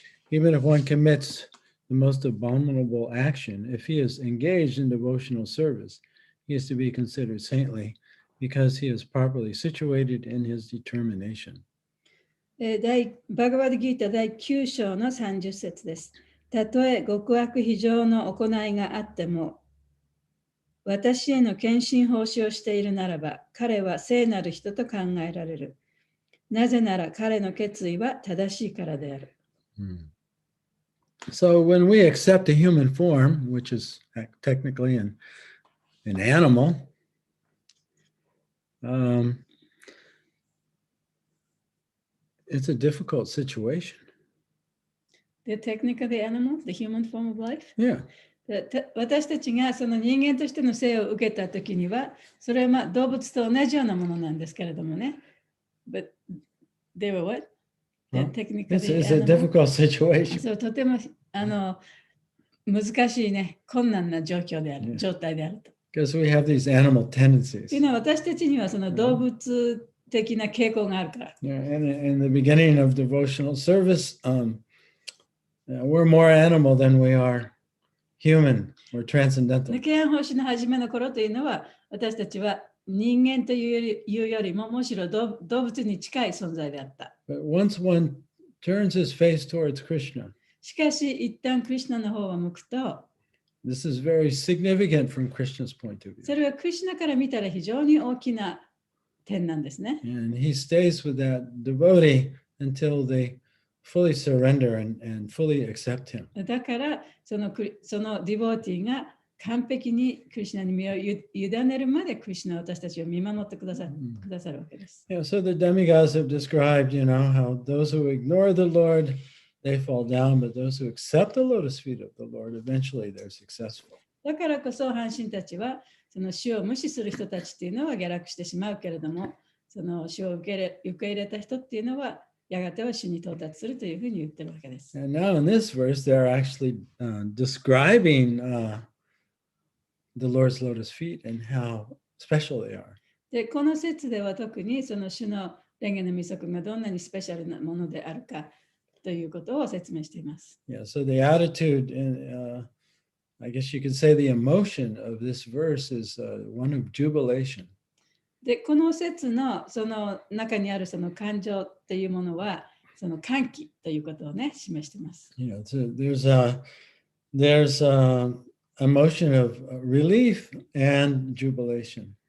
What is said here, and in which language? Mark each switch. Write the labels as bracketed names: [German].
[English] Even if one commits the most abominable action, if he is engaged in devotional service, he is to be considered saintly because he is properly situated in his determination. [Japanese] バガバッドギータ第9章の30節です。たとえ極悪非常の行いがあっても、私への献身奉仕をしているならば、彼は聖なる人と考えられる。なぜなら彼の決意は正しいからである。 [English] So when we accept a human form, which is technically an animal, it's a difficult situation. The technically animal, the human form of life? Yeah. [Japanese] 私たちがその人間としての生を受けたときには、それは動物と同じようなものなんですけれどもね。 [English] But they were what? Technically It's a difficult situation. [Japanese] そう、とても難しいね、困難な状態であると。 [English] Because we have these animal tendencies. [Japanese] というのは私たちにはその動物的な傾向があるから。 [English] And in the beginning of devotional service, we're more animal than we are human or transcendental. [Japanese] 敬愛奉仕の初めの頃というのは、私たちは人間というよりもむしろ動物に近い存在であった。 [English] But once one turns his face towards Krishna, [Japanese] しかし、一旦クリシュナの方を向くと、 [English] this is very significant from Krishna's point of [Japanese] そ [English] view. [Japanese] れはクリシュナから見たら非常に大きな点なんですね。 [English] And he stays with that devotee until they fully surrender and fully accept him. [Japanese] だからそのディボーティーが完璧にクリシュナに身を委ねるまでクリシュナは私たちを見守ってくださるわけです。 [English] Yeah, so the demigods have described, how those who ignore the Lord, they fall down, but those who accept the lotus feet of the Lord, eventually they're successful. [Japanese] だからこそ阪神たちはその死を無視する人たちっていうのは下落してしまうけれども、その死を受け入れた人っていうのはやがては死に到達するというふうに言ってるわけです。 [English] And now in this verse, they're actually describing the Lord's lotus feet and how special they are. [Japanese] で、この説では特にその主の蓮華の御足がどんなにスペシャルなものであるかということを説明しています。 [English] Yeah, so the attitude, and I guess you could say the emotion of this verse is one of jubilation. [Japanese] で、この説のその中にあるその感情というものは、その歓喜ということをね、示しています。 [English] So there's a emotion of relief and jubilation.